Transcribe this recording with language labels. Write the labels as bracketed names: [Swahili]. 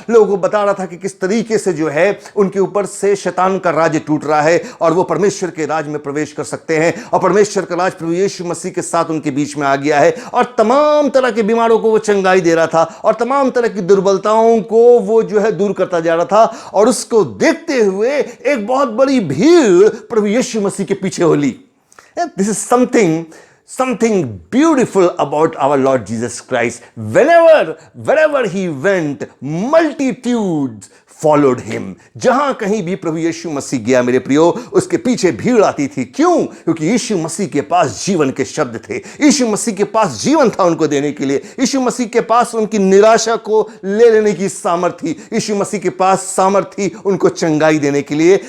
[Hindi] लोगों को बता रहा था कि किस तरीके से जो है उनके ऊपर से शैतान का राज्य टूट रहा है और वो परमेश्वर के राज में प्रवेश कर सकते हैं, और परमेश्वर का राज प्रभु यीशु मसीह के साथ उनके बीच में आ गया है। और तमाम तरह के बीमारों को वो चंगाई दे रहा था और तमाम तरह की दुर्बलताओं को वो जो है दूर करता जा रहा था। और उसको देखते हुए एक बहुत बड़ी भीड़ प्रभु यीशु मसीह के पीछे Holi. [English] This is something beautiful about our Lord Jesus Christ. Wherever he went, multitudes followed him. [Hindi] जहां कहीं भी प्रभु यीशु मसीह गया मेरे प्रियो, उसके पीछे भीड़ आती थी। क्यों? क्योंकि यीशु मसीह के पास जीवन के शब्द थे, यीशु मसीह के पास जीवन था उनको देने के लिए, यीशु मसीह के पास उनकी निराशा को ले लेने की सामर्थ्य थी, यीशु मसीह के पास सामर्थ्य थी उनको चंगाई देने के लिए।